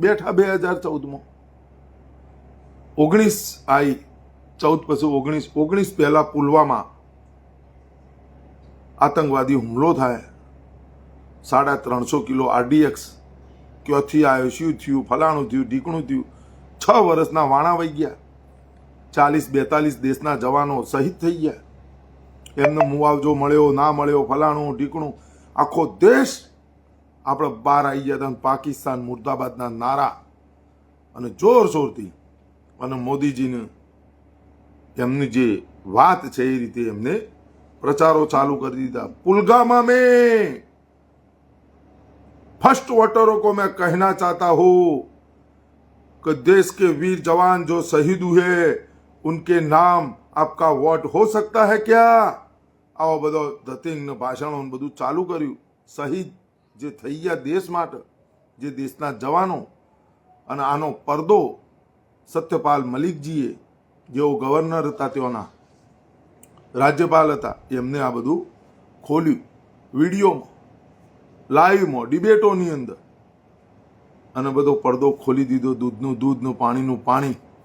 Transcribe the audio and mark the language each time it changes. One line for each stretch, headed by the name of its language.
Gujarati: બેઠા 2014માં 19 આવી, 14 પછી 19 પહેલા પુલવામા આતંકવાદી હુમલો થાય, 350 કિલો RDX ક્યાંથી આવ્યો, શું થયું, ફલાણું થયું, ઢીકણું થયું, 6 વર્ષના વાણા વહી ગયા, 40-42 દેશના જવાનો શહીદ થઈ ગયા, એમને મુઆવજો મળ્યો ના મળ્યો, ફલાણું ઢીકણું, આખો દેશ આપણે બહાર આવી ગયા હતા। પાકિસ્તાન મુર્દાબાદના નારા અને જોરશોરથી અને મોદીજીને એમની જે વાત છે એ રીતે એમને પ્રચારો ચાલુ કરી દીધા।
Hindi: पुलवामा में फर्स्ट वोटरों को मैं कहना चाहता हूं कि देश के वीर जवान जो शहीद हुए उनके नाम आपका वोट हो सकता है क्या?
Gujarati: આવો બધો ધતિંગ ને ભાષણો બધું ચાલુ કર્યું। શહીદ જે થઈ ગયા દેશ માટે, જે દેશના જવાનો, અને આનો પડદો સત્યપાલ મલિકજીએ જેઓ ગવર્નર હતા તેઓના રાજ્યપાલ હતા એમને આ બધું ખોલ્યું, વિડીયોમાં, લાઈવમાં, ડિબેટોની અંદર, અને બધો પડદો ખોલી દીધો, દૂધનું દૂધ ને પાણીનું પાણી।